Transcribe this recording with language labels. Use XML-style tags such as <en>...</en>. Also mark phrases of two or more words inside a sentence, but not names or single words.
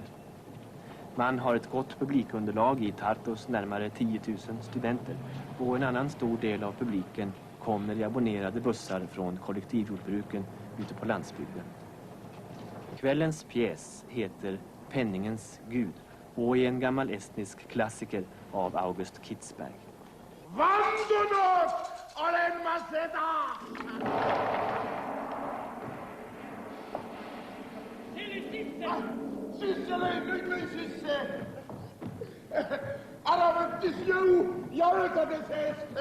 <sv>Man har ett gott publikunderlag i Tartus närmare 10 000 studenter och en annan stor del av publiken kommer i abonnerade bussar från kollektivjordbruken ute på landsbygden. Kvällens pjäs heter Penningens Gud och är en gammal estnisk klassiker av August Kitzberg.</sv> <et>Vandunud olen ma seda! Sisse lõi, kõik lõi sisse. Ära võttis jõu jalgade seest.</et>